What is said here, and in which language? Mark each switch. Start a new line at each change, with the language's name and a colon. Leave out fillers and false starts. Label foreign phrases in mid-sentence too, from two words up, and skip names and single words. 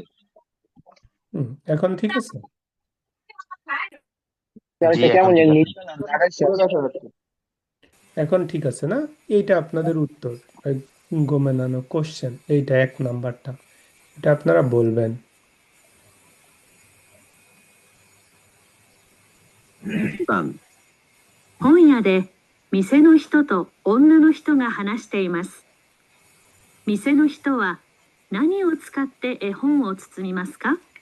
Bangla: এখন ঠিক আছে? জি, এখন ঠিক আছে। পুরো দেখা যাচ্ছে। এখন ঠিক আছে না? এইটা আপনাদের উত্তর, গোমেনানো কোশ্চেন, এইটা 1 নাম্বারটা, এটা আপনারা বলবেন।
Japanese: 番本屋で店の人と女の人が話しています。店の人は何を使って絵本を包みますか？